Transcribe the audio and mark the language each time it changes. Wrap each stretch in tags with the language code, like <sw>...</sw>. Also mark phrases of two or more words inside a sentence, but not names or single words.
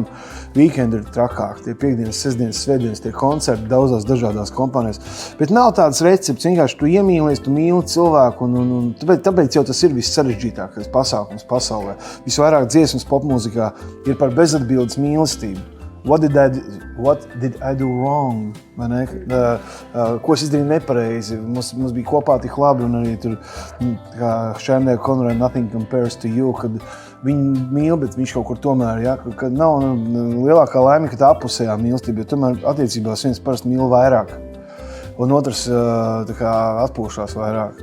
<lv>Weekendi ir trakāk, tie piekdienas, sestdienas, svētdienas, tie koncerti daudzās dažādās kompānijās. Bet nav tāds recepts, vienkārši tu iemīlies, tu mīli cilvēku, un tāpēc jau tas ir viss sarežģītākais pasākums pasaulē. Visvairāk dziesmas popmūzikā ir par bezatbildes mīlestību.</lv> <en>What did I do wrong?</en> <lv>Ko es izdarīju nepareizi? Mums bija kopā tik labi, un arī tur, kā Shania Connery, Nothing Compares to You, kad viņi mīl, bet viņš kaut kur tomēr, ja, kad nav lielākā laime, ka tā apusējā mīlestība, jo tomēr attiecībās viens parasti mīl vairāk, un otrs tā kā atpūšās vairāk.</lv>